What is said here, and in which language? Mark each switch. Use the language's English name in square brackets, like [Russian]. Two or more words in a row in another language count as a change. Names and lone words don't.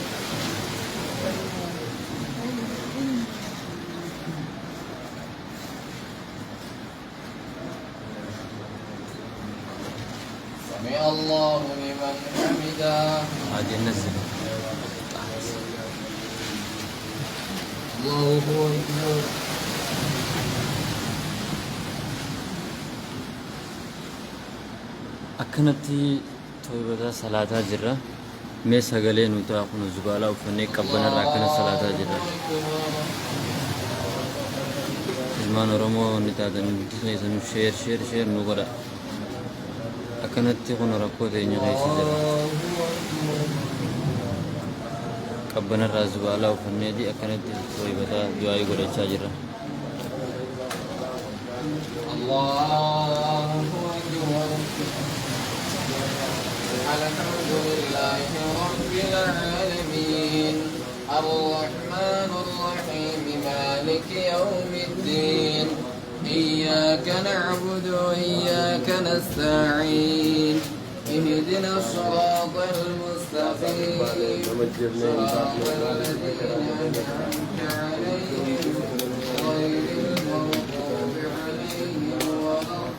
[Arabic] سمع الله لمن حمده الله أكبر [Oromo] akkanatti toibata salaataa jirra mee sagalee nuti kun zubaalaa ufannee qabbanarraa akkana salaataa jirra ilmaan oromoo ni taatan keessan sheer nu godha akkanatti kun rakkoo teenya keessa jira qabbanarraa zubaalaa ufannee di akkanatti toibata du'aa godhachaa jirra [Arabic] الحمد لله رب العالمين الرحمن الرحيم مالك يوم الدين إياك نعبد وإياك نستعين اهدنا الصراط المستقيم صراط الذين أنعمت عليهم غير المغضوب عليهم ولا